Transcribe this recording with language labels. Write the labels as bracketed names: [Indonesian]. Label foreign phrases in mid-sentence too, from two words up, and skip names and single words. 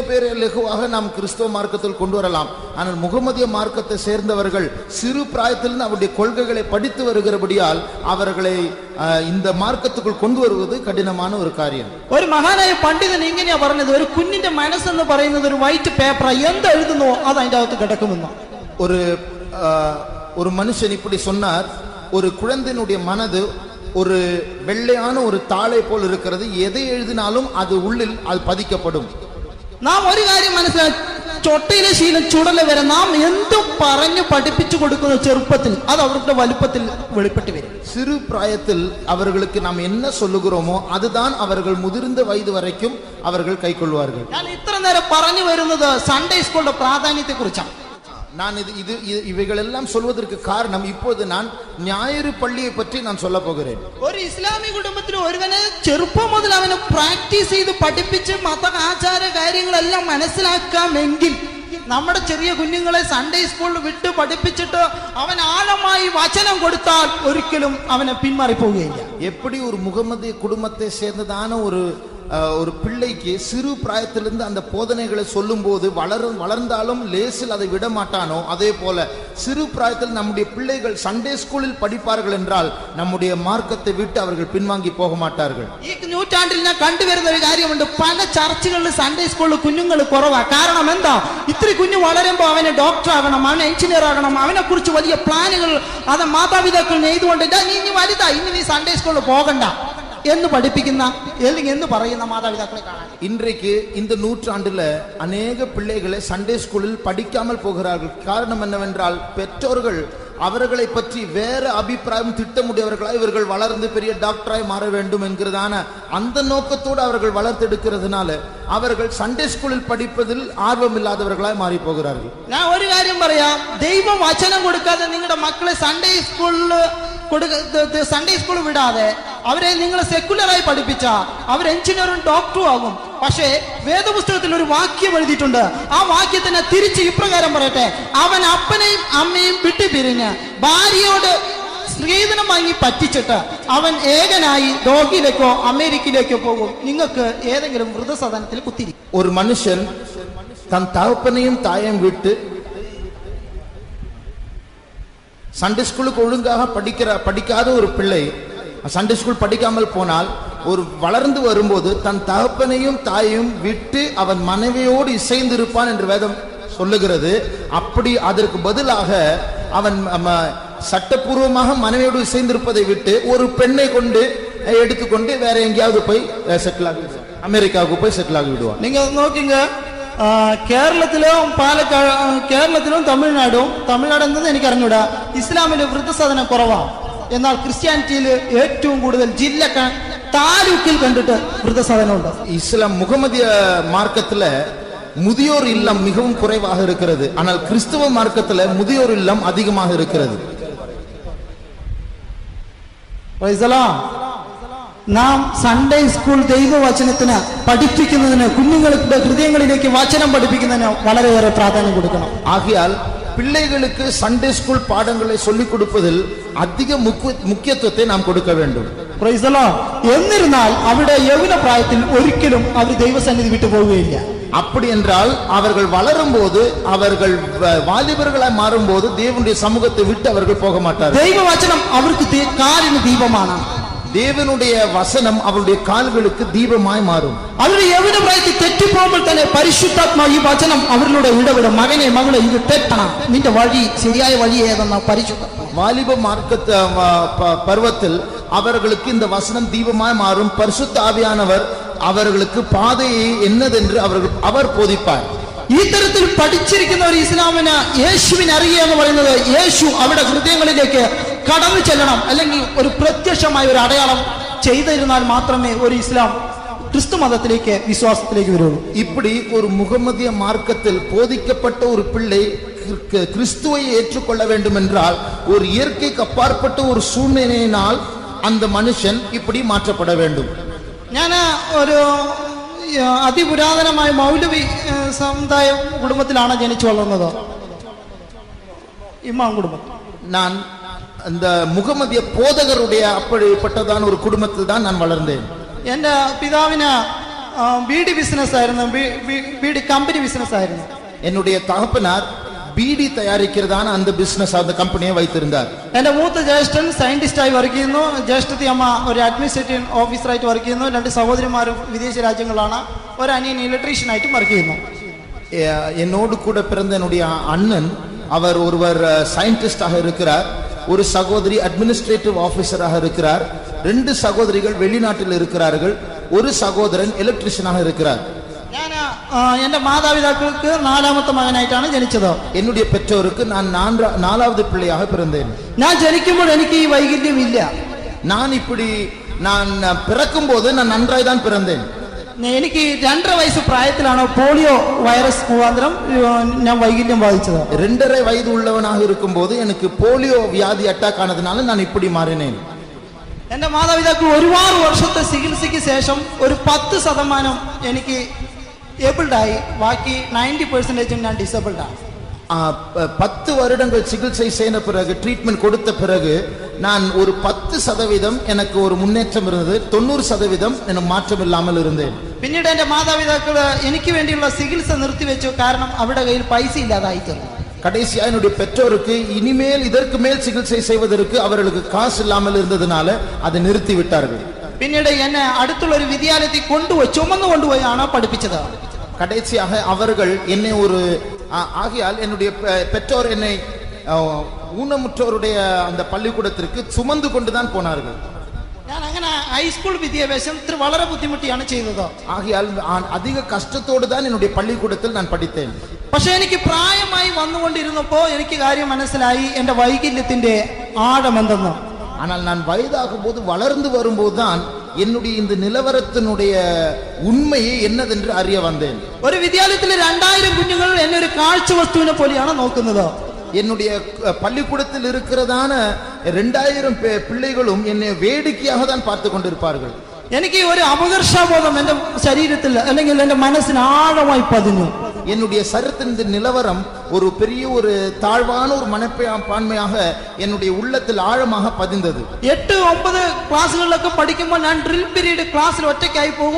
[Tamil] லகுவாக நாம் கிறிஸ்தவ மார்க்கத்தில் கொண்டு வரலாம். ஆனால் முகமதிய மார்க்கத்தை சேர்ந்தவர்கள் சிறு பிராயத்திலிருந்து அவருடைய கொள்கைகளை படித்து வருகிறபடியால் அவர்களை இந்த மார்க்கத்துக்குள் கொண்டு வருவது கடினமான ஒரு காரியம். [Malayalam] ഒരു മഹാനായ പണ്ഡിതൻ ഇങ്ങനെയാ പറഞ്ഞത്, ഒരു കുഞ്ഞിന്റെ മനസ്സെന്ന് പറയുന്നത് ഒരു [English] white paper, [Malayalam] എന്ത് എഴുതുന്നോ അത് അതിന്റെ അകത്ത് കിടക്കുമെന്നോ. [Tamil] ஒரு மனுஷன் இப்படி சொன்னார், ஒரு குழந்தையினுடைய மனது ஒரு வெள்ளையான ஒரு தாளை போல் இருக்கிறது, எதை எழுதினாலும் அது உள்ளில் அது பதிக்கப்படும். [Malayalam] നാം ഒരു കാര്യം മനസ്സിലാക്കി, ചൊട്ടയിലെ ശീലം ചുടല വരെ നാം എന്തും പറഞ്ഞു പഠിപ്പിച്ചു കൊടുക്കുന്ന ചെറുപ്പത്തിൽ അത് അവരുടെ വലുപ്പത്തിൽ വെളിപ്പെട്ട് വരും. [Tamil] சிறு பிராயத்தில் அவர்களுக்கு நாம் என்ன சொல்லுகிறோமோ அதுதான் அவர்கள் முதிர்ந்த வயது வரைக்கும் அவர்கள் கைக்கொள்வார்கள். [Malayalam] ഞാൻ ഇത്ര നേരം പറഞ്ഞു വരുന്നത് [English] Sunday schoolinte [Malayalam] പ്രാധാന്യത്തെ കുറിച്ചാണ്. [Tamil] நான் இவைகளெல்லாம் சொல்வதற்கு காரணம், இப்போது நான் ஞாயிறு பள்ளியை பற்றி நான் சொல்ல போகிறேன். [Malayalam] ഒരു ഇസ്ലാമിക കുടുംബത്തിൽ ഒരുവനെ ചെറുപ്പം മുതൽ അവനെ പ്രാക്ടീസ് ചെയ്ത് പഠിപ്പിച്ച് മത ആചാര കാര്യങ്ങളെല്ലാം മനസ്സിലാക്കാമെങ്കിൽ നമ്മുടെ ചെറിയ കുഞ്ഞുങ്ങളെ [English] Sunday schoolil [Malayalam] വിട്ട് പഠിപ്പിച്ചിട്ട് അവൻ ആഴമായി വചനം കൊടുത്താൽ ഒരിക്കലും അവനെ പിന്മാറിപ്പോവുകയില്ല. [Tamil] எப்படி ஒரு முகமதிய குடும்பத்தை சேர்ந்ததான ஒரு பிள்ளைக்கு சிறு பிராயத்திலிருந்து அந்த போதனைகளை சொல்லும் போது வளர்ந்தாலும் லேசில் அதை விட மாட்டானோ, அதே போல சிறு பிராயத்தில் நம்முடைய பிள்ளைகள் [English] Sunday schoolil [Tamil] படிப்பார்கள் என்றால் நம்முடைய மார்க்கத்தை விட்டு அவர்கள் பின்வாங்கி போக மாட்டார்கள். [Malayalam] ഈ നൂറ്റാണ്ടിൽ ഞാൻ കണ്ടുവരുന്ന ഒരു കാര്യമുണ്ട്, പല ചർച്ചകളിൽ [English] Sunday schoolil [Malayalam] കുഞ്ഞുങ്ങൾ കുറവാണ്. കാരണം എന്താ, ഇത്തിരി കുഞ്ഞു വളരുമ്പോൾ അവന് ഡോക്ടർ ആകണം, അവന് എഞ്ചിനീയർ ആകണം, അവനെ കുറിച്ച് വലിയ പ്ലാനുകൾ അത് മാതാപിതാക്കൾ നെയ്തുകൊണ്ട് നീ വലുതാ, ഇനി നീ [English] Sunday schoolil [Malayalam] പോകണ്ട എന്ന് പഠിപ്പിക്കുന്ന അല്ലെങ്കിൽ എന്ന് പറയുന്ന മാതാപിതാക്കളെ കാണാൻ. [Tamil] இன்றைக்கு இந்த நூற்றாண்டுல அநேக பிள்ளைகளை [English] Sunday schoolil [Tamil] படிக்காமல் போகிறார்கள். காரணம் என்னவென்றால் பெற்றோர்கள் அவர்களை பற்றி வேற அபிப்பிராயம் திட்டமுடையவர்களாய் இவர்கள் வளர்ந்து பெரிய டாக்டராய் மாற வேண்டும் என்கிறதான அந்த நோக்கத்தோடு அவர்கள் வளர்த்தெடுக்கிறதுனால அவர்கள் [English] Sunday schoolil [Tamil] படிப்பதில் ஆர்வம் இல்லாதவர்களாய் மாறி போகிறார்கள். [Malayalam] ഞാൻ ഒരു കാര്യം പറയാം, ദൈവം വചനം കൊടുക്കാതെ നിങ്ങളുടെ മക്കളെ [English] Sunday schoolil [Malayalam] വിടാതെ അവരെ നിങ്ങൾ സെക്കുലറായി പഠിപ്പിച്ചാ അവർ എഞ്ചിനീയറും ഡോക്ടറും ആകും. പക്ഷേ വേദപുസ്തകത്തിൽ ഒരു വാക്യം എഴുതിയിട്ടുണ്ട്, ആ വാക്യത്തിനെ തിരിച്ച് ഇപ്രകാരം പറയട്ടെ, അവൻ അപ്പനെയും അമ്മയും വിട്ടു പിരിഞ്ഞ് ഭാര്യയോട് സ്ത്രീധനം വാങ്ങി പറ്റിച്ചിട്ട് അവൻ ഏകനായി ഡോഗിലേക്കോ അമേരിക്കയിലേക്കോ പോകും. നിങ്ങൾക്ക് ഏതെങ്കിലും വൃദ്ധസദനത്തിൽ കുത്തിരിക്കും. ഒരു മനുഷ്യൻ തൻ തകപ്പനെയും തായെയും വിട്ട് [English] Sunday schoolukku [Tamil] ஒழுங்காக படிக்காத ஒரு பிள்ளை [English] Sunday school [Tamil] படிக்காமல் போனால் ஒரு வளர்ந்து வரும்போது தன் தகப்பனையும் தாயையும் விட்டு அவன் மனைவியோடு இசைந்து இருப்பான் என்று வேதம் சொல்லுகிறது. அப்படி அதற்கு பதிலாக அவன் சட்டப்பூர்வமாக மனைவியோடு இசைந்திருப்பதை விட்டு ஒரு பெண்ணை கொண்டு எடுத்துக்கொண்டு வேற எங்கேயாவது போய் செட்டில் ஆகி அமெரிக்காவுக்கு போய் செட்டில் ஆகி விடுவான். [Malayalam] நீங்க നോക്കിங்க, കേരളത്തിലും തമിഴ്നാട് എന്നത് എനിക്ക് അറിഞ്ഞൂടാ, ഇസ്ലാമിലെ വൃദ്ധസദനം കുറവാണ്. എന്നാൽ ക്രിസ്ത്യാനിറ്റിയിൽ ഏറ്റവും കൂടുതൽ ജില്ല താലൂക്കിൽ കണ്ടിട്ട് വൃദ്ധസദനമുണ്ട്. [Tamil] இஸ்லாம் முகமதிய மார்க்கத்துல முதியோர் இல்லம் மிகவும் குறைவாக இருக்கிறது. ஆனால் கிறிஸ்தவ மார்க்கத்துல முதியோர் இல்லம் அதிகமாக இருக்கிறது. [Malayalam] നാം [English] Sunday school [Malayalam] ദൈവവചനത്തിന് പഠിപ്പിക്കുന്നതിന്, കുഞ്ഞുങ്ങളുടെ ഹൃദയങ്ങളിലേക്ക് വചനം പഠിപ്പിക്കുന്നതിന് വളരെയേറെ പ്രാധാന്യം കൊടുക്കണം. [Tamil] ஆகையால் பிள்ளைகளுக்கு [English] Sunday school [Tamil] பாடங்களை சொல்லிக் கொடுப்பதில் அதிக முக்கியத்துவத்தை நாம் கொடுக்க வேண்டும். [Malayalam] എന്നിരുന്നാൽ അവിടെ യൗവന പ്രായത്തിൽ ഒരിക്കലും അവർ ദൈവസന്നിധി വിട്ടു പോവുകയില്ല. [Tamil] அப்படி என்றால் அவர்கள் வளரும் போது, அவர்கள் வாலிபர்களாய் மாறும் போது தேவனுடைய சமூகத்தை விட்டு அவர்கள் போக மாட்டார்கள். [Malayalam] ദൈവവചനം അവർക്ക് കാലിന് ദീപമാണ്. [Tamil] தேவனுடைய வசனம் அவருடைய கால்களுக்கு தீபமாய் மாறும். [Malayalam] അവരുടെ യൗവന പ്രായത്തിൽ തെറ്റിപ്പോകുമ്പോൾ തന്നെ പരിശുദ്ധാത്മാവ് ഈ വചനം അവരിലൂടെ ഇടപെടും. മകനെ മകളെ ഇത് തെറ്റണം, നിന്റെ വഴി ശരിയായ വഴി ഏതെന്ന പരിശുദ്ധ [Tamil] வாலிப மார்க்க பருவத்தில் அவர்களுக்கு இந்த வசனம் தீபமாய் மாறும். பரிசுத்த ஆவியானவர் அவர்களுக்கு பாதையை என்னதென்று அவர் போதிப்பார். [Malayalam] ഈ തരത്തിൽ പഠിച്ചിരിക്കുന്ന ഒരു ഇസ്ലാമിന് യേശുവിനെ അറിയുക എന്ന് പറയുന്നത് യേശു അവരുടെ ഹൃദയങ്ങളിലേക്ക് കടന്നു ചെല്ലണം, അല്ലെങ്കിൽ ഒരു പ്രത്യക്ഷമായ ഒരു അടയാളം ചെയ്തിരുന്നാൽ മാത്രമേ ഒരു ഇസ്ലാം [Tamil] கிறிஸ்து மதத்திലേക്ക് விசுவாசத்திലേക്ക് [Malayalam] വരുള്ളൂ. [Tamil] இப்படி ஒரு முகமதிய மார்க்கத்தில் போதிக்கப்பட்ட ஒரு பிள்ளை கிறிஸ்துவை ஏற்றுக்கொள்ள வேண்டும் என்றால் ஒரு இயற்கைக்கு அப்பாற்பட்ட ஒரு சூழ்நிலையினால் அந்த மனுஷன் இப்படி மாற்றப்பட வேண்டும். [Malayalam] ഞാൻ ഒരു അതിപുരാതനമായ മൗലവി സമുദായ കുടുംബത്തിലാണ് ജനിച്ചു വളർന്നത്, ഇമാം കുടുംബം. [Tamil] நான் அந்த முகமதிய போதகருடைய அப்படிப்பட்டதான ஒரு குடும்பத்தில் தான் நான் வளர்ந்தேன். [Malayalam] എൻ്റെ പിതാവിന് ബീഡി ബിസിനസ് ആയിരുന്നു, ബീഡി കമ്പനി ബിസിനസ് ആയിരുന്നു. [Tamil] என்னுடைய தகப்பனார் பீடி தயாரிக்கிறதான அந்த பிசினஸ் அந்த கம்பெனியை வைத்திருந்தார். [Malayalam] എന്റെ മൂത്ത ജ്യേഷ്ഠൻ സയന്റിസ്റ്റായി വർക്ക് ചെയ്യുന്നു. ജ്യേഷ്ഠത്തി അമ്മ ഒരു [English] administrative officerayittu [Malayalam] വർക്ക് ചെയ്യുന്നു. 2 സഹോദരിമാർ വിദേശ രാജ്യങ്ങളാണ്. ഒരു അനിയൻ ഇലക്ട്രീഷ്യനായിട്ടും വർക്ക് ചെയ്യുന്നു. [Tamil] என்னோடு கூட பிறந்த என்னுடைய அண்ணன் அவர் ஒருவர் சயின்டிஸ்டாக இருக்கிறார். ஒரு சகோதரி [English] administrative officeraaga [Tamil] இருக்கிறார். 2 சகோதரிகள் வெளிநாட்டில் இருக்கிறார்கள். ஒரு சகோதரன் எலக்ட்ரிஷியனாக இருக்கிறார். [Malayalam] ഞാൻ എന്റെ മാതാപിതാക്കൾക്ക് 4ാമത്തെ മകനായിട്ടാണ് ജനിച്ചത്. [Tamil] என்னுடைய பெற்றோருக்கு நான் 4வது பிள்ளையாக பிறந்தேன். [Malayalam] ഞാൻ ജനിക്കുമ്പോൾ എനിക്ക് ഈ വൈകല്യം ഇല്ല. [Tamil] நான் பிறக்கும் போது நான் நன்றாய் தான் பிறந்தேன். [Malayalam] എനിക്ക് 2.5 വയസ്സ് പ്രായത്തിലാണ് [English] polio virus [Malayalam] മുഖാന്തരം ഞാൻ വൈകല്യം ബാധിച്ചത്. [Tamil] 2.5 വയது உள்ளவனாக இருக்கும்போது எனக்கு போலியோ வியாதி அட்டாக் ஆனதுனால நான் இப்படி மாறினேன். [Malayalam] എന്റെ മാതാപിതാക്കൾ ഒരുപാട് വർഷത്തെ ചികിത്സയ്ക്ക് ശേഷം ഒരു 10% എനിക്ക് ഏബിൾഡ് ആയി. ബാക്കി 90% ഞാൻ ഡിസേബിൾഡ് ആണ്. [Tamil] 10 வருடங்கள் சிகிச்சை செய்த பிறகு ட்ரீட்மெண்ட் கொடுத்த பிறகு நான் ஒரு 10% எனக்கு ஒரு முன்னேற்றம் இருந்தது. 90% எனக்கு மாற்றம் இல்லாமல் இருந்தேன். [Malayalam] പിന്നീട് എന്റെ മാതാപിതാക്കൾ എനിക്ക് വേണ്ടിയുള്ള ചികിത്സ നിർത്തിവെച്ചു. കാരണം അവരുടെ കയ്യിൽ പൈസ ഇല്ലാതായി തീർന്നു. [Tamil] கடைசியா என்னுடைய பெற்றோருக்கு இனிமேல் இதற்கு மேல் சிகிச்சை செய்வதற்கு அவர்களுக்கு காசு இல்லாமல் இருந்ததுனால அதை நிறுத்தி விட்டார்கள். [Malayalam] പിന്നീട് എന്നെ അടുത്തുള്ള ഒരു വിദ്യാലയത്തിൽ ചുമന്നു കൊണ്ടുപോയാണ് പഠിപ്പിച്ചത്. [Tamil] கடைசியாக அவர்கள் என்னை ஒரு ஆகையால் என்னுடைய பெற்றோர் என்னை ஊனமுற்றோருடைய அந்த பள்ளிக்கூடத்திற்கு சுமந்து கொண்டுதான் போனார்கள். [Malayalam] ഞാൻ അങ്ങനെ ഹൈസ്കൂൾ വിദ്യാഭ്യാസം വളരെ ബുദ്ധിമുട്ടിയാണ് ചെയ്തത്. [Tamil] ஆகையால் அதிக கஷ்டத்தோடு தான் என்னுடைய பள்ளிக்கூடத்தில் நான் படித்தேன். [Malayalam] പക്ഷെ എനിക്ക് പ്രായമായി വന്നുകൊണ്ടിരുന്നപ്പോ എനിക്ക് കാര്യം മനസ്സിലായി എന്റെ വൈകല്യത്തിന്റെ ആഴമെന്തെന്ന്. [Tamil] ஆனால் நான் வயதாகும் போது வளர்ந்து வரும்போது தான் என்னுடைய இந்த நிலவரத்தினுடைய உண்மையை என்னதென்று அறிய வந்தேன். [Malayalam] ഒരു വിദ്യാലയത്തിലെ 2000 കുഞ്ഞുങ്ങൾ എന്നെ ഒരു കാഴ്ച വസ്തുവിനെ പോലെയാണ് നോക്കുന്നത്. [Tamil] என்னுடைய பள்ளிக்கூடத்தில் இருக்கிறதான 2000 பிள்ளைகளும் என்னை வேடிக்கையாக தான் பார்த்து கொண்டிருப்பார்கள். [Malayalam] എനിക്ക് ഒരു അപകർഷബോധം എന്റെ ശരീരത്തിൽ അല്ലെങ്കിൽ എന്റെ മനസ്സിന് ആഴമായി പതിഞ്ഞു. [Tamil] என்னுடைய சரீரத்தின் நிலவரம் ஒரு பெரிய ஒரு தாழ்வான ஒரு மனப்பான்மையாக என்னுடைய உள்ளத்தில் ஆழமாக பதிந்தது. [Malayalam] 8-9 ക്ലാസ്സുകളിലൊക്കെ പഠിക്കുമ്പോൾ ഞാൻ [English] drill period classil [Malayalam] ഒറ്റയ്ക്കായി പോകും.